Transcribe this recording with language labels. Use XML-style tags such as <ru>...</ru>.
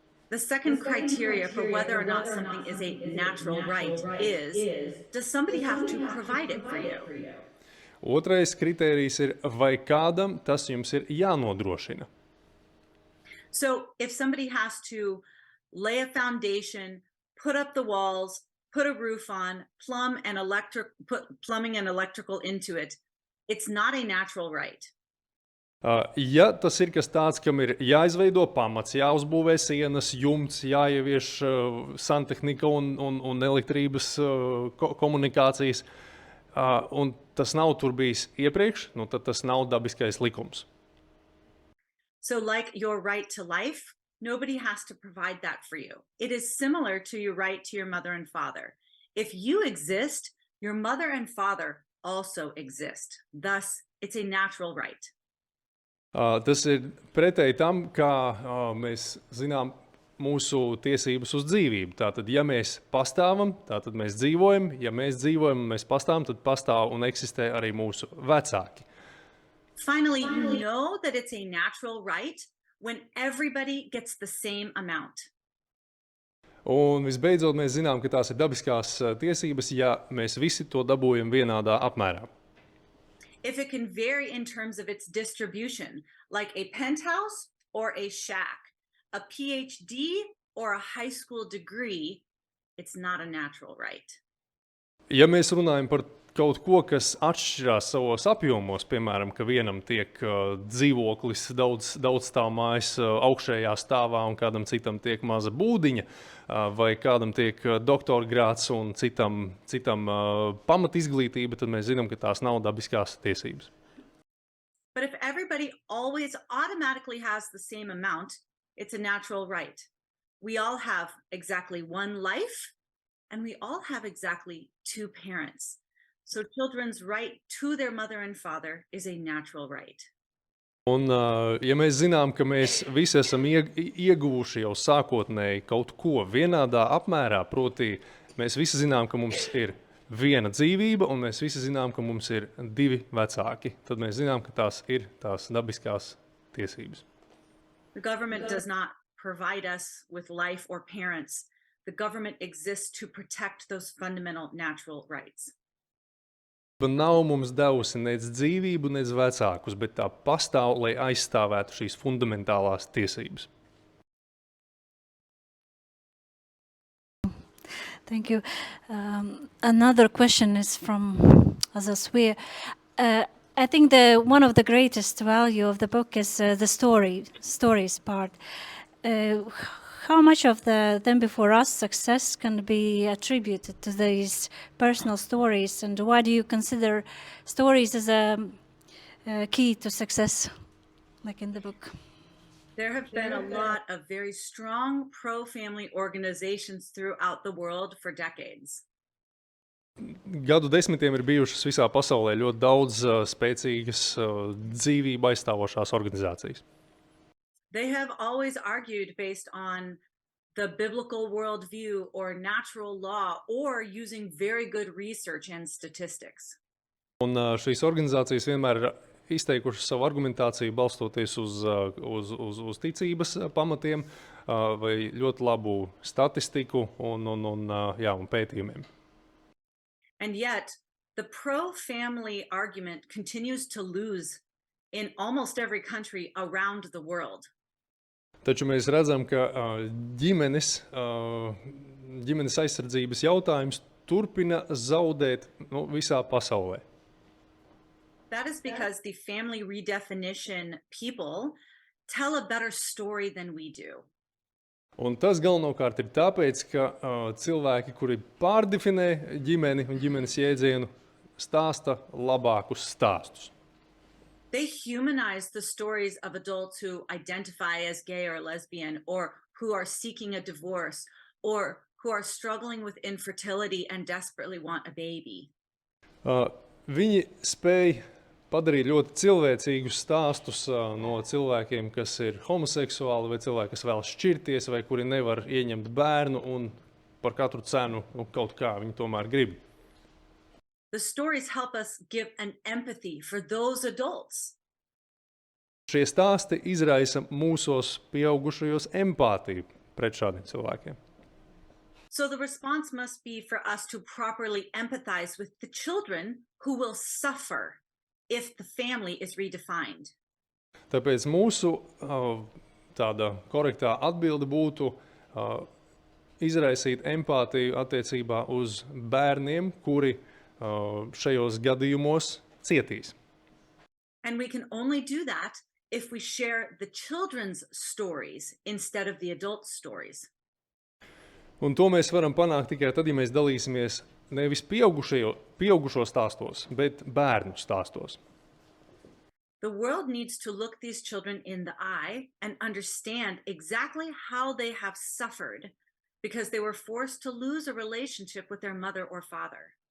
<en>The second criteria for whether or not something is a natural right is, does somebody have to provide it for you?</en> <lv>Otrais kritērijs ir, vai kādam tas jums ir jānodrošina.</lv> <en>So if somebody has to lay a foundation, put up the walls, put a roof on, put plumbing and electrical into it, it's not a natural right.</en> <lv>Ja tas ir kas tāds, kam ir jāizveido pamats, jāuzbūvē sienas, jumts, jāievieš santehnika un elektrības komunikācijas, un tas nav tur bijis iepriekš, nu tad tas nav dabiskais likums.</lv> <en>So like your right to life, nobody has to provide that for you. It is similar to your right to your mother and father. If you exist, your mother and father also exist. Thus, it's a natural right.</en> <lv>Tas ir pretēji tam, kā mēs zinām mūsu tiesības uz dzīvību. Tātad, ja mēs pastāvam, tātad mēs dzīvojam. Ja mēs dzīvojam un mēs pastāvam, tad pastāv un eksistē arī mūsu vecāki.</lv> <en>Finally, you know that it's a natural right when everybody gets the same amount.</en> <lv>Un visbeidzot, mēs zinām, ka tās ir dabiskās tiesības, ja mēs visi to dabūjam vienādā apmērā.</lv> <en>If it can vary in terms of its distribution, like a penthouse or a shack, a PhD or a high school degree, it's not a natural right.</en> <lv>Ja mēs runājam par kaut ko, kas atšķirās savos apjomos, piemēram, ka vienam tiek dzīvoklis daudz stāvmājas augšējā stāvā un kādam citam tiek maza būdiņa, vai kādam tiek doktora grāds un citam pamat izglītība, tad mēs zinām, ka tās nav dabiskās tiesības.</lv> <en>But if everybody always automatically has the same amount, it's a natural right. We all have exactly one life, and we all have exactly 2 parents. So children's right to their mother and father is a natural right.</en> <lv>Un, ja mēs zinām, ka mēs visi esam ieguvuši jau sākotnēji kaut ko vienādā apmērā, proti mēs visi zinām, ka mums ir viena dzīvība, un mēs visi zinām, ka mums ir divi vecāki, tad mēs zinām, ka tās ir tās dabiskās tiesības.</lv> <en>The government does not provide us with life or parents. The government exists to protect those fundamental natural rights.</en> <lv>Nav mums devusi nec dzīvību, nec vecākus, bet tā pastāv, lai aizstāvētu šīs fundamentālās tiesības.</lv> <en>Thank you. Another question is from Azaswir. I think one of the greatest value of the book is the stories part. How much of the Them Before Us success can be attributed to these personal stories, and why do you consider stories as a key to success, like in the book? There have been a lot of very strong pro-family organizations throughout the world for decades.</en> <lv>Gadu desmitiem ir bijušas visā pasaulē ļoti daudz spēcīgas dzīvību aizstāvošās organizācijas.</lv> <en>They have always argued based on the biblical worldview or natural law or using very good research and statistics.</en> <lv>Un šīs organizācijas vienmēr ir izteikušas savu argumentāciju balstoties uz ticības pamatiem vai ļoti labu statistiku un pētījumiem.</lv> <en>And yet, the pro-family argument continues to lose in almost every country around the world.</en> <lv>Taču mēs redzam, ka ģimenes aizsardzības jautājums turpina zaudēt visā pasaulē.</lv> <en>That is because the family redefinition people tell a better story than we do.</en> <lv>Un tas galvenokārt ir tāpēc, ka cilvēki, kuri pārdefinē ģimeni un ģimenes jēdzienu, stāsta labākus stāstus.</lv> <en>They humanize the stories of adults who identify as gay or lesbian, or who are seeking a divorce, or who are struggling with infertility and desperately want a baby.</en> <lv>Viņi spēj padarīt ļoti cilvēcīgus stāstus no cilvēkiem, kas ir homoseksuāli, vai cilvēki, kas vēlas šķirties, vai kuri nevar ieņemt bērnu un par katru cenu kaut kā viņi tomēr grib.</lv> <en>The stories help us give an empathy for those adults.</en> <lv>Šie stāsti izraisa mūsos pieaugušajos empātiju pret šādiem cilvēkiem.</lv> <en>So the response must be for us to properly empathize with the children who will suffer if the family is redefined.</en> <lv>Tāpēc mūsu tāda korektā atbilde būtu izraisīt empātiju attiecībā uz bērniem, kuri šajos gadījumos cietīs.</lv> <en>And we can only do that if we share the children's stories instead of the adult stories.</en> <lv>Un to mēs varam panākt tikai tad, ja mēs dalīsimies nevis pieaugušo stāstos, bet bērnu stāstos.</lv> <en>The world needs to look these children in the eye and understand exactly how they have suffered because they were forced to lose a relationship with their mother or father.</en>